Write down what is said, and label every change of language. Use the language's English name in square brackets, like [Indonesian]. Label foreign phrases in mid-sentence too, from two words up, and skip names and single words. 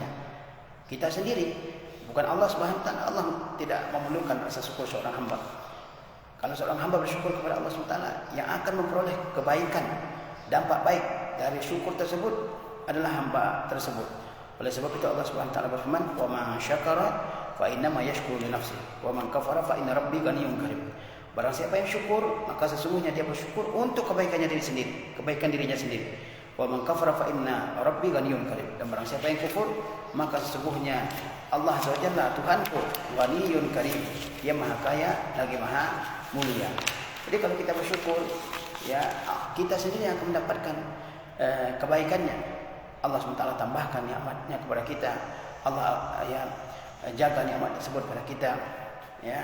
[Indonesian] Kita sendiri, bukan Allah [Arabic] سبحانه وتعالى. [Indonesian] Allah tidak memerlukan rasa syukur seorang hamba. Kalau seorang hamba bersyukur kepada Allah [Arabic] سبحانه وتعالى, [Indonesian] yang akan memperoleh kebaikan, dampak baik dari syukur tersebut adalah hamba tersebut. Oleh sebab itu Allah [Arabic] سبحانه وتعالى [Indonesian] berfirman, [Arabic] "ومن شكر فإنما يشكر لنفسه ومن كفر فإن ربي غني كريم." [Indonesian] Barang siapa yang syukur, maka sesungguhnya dia bersyukur untuk kebaikannya diri sendiri, kebaikan dirinya sendiri. [Arabic] ومن كفر فإن ربي غني كريم. [Indonesian] Dan barang siapa yang kufur, maka sesungguhnya Allah SWT, Tuhanku, [Arabic] غني كريم, [Indonesian] dia maha kaya lagi maha mulia. Jadi kalau kita bersyukur, ya kita sendiri yang akan mendapatkan kebaikannya. Allah SWT tambahkan nikmatnya kepada kita. Allah jaga nikmat tersebut pada kita, ya.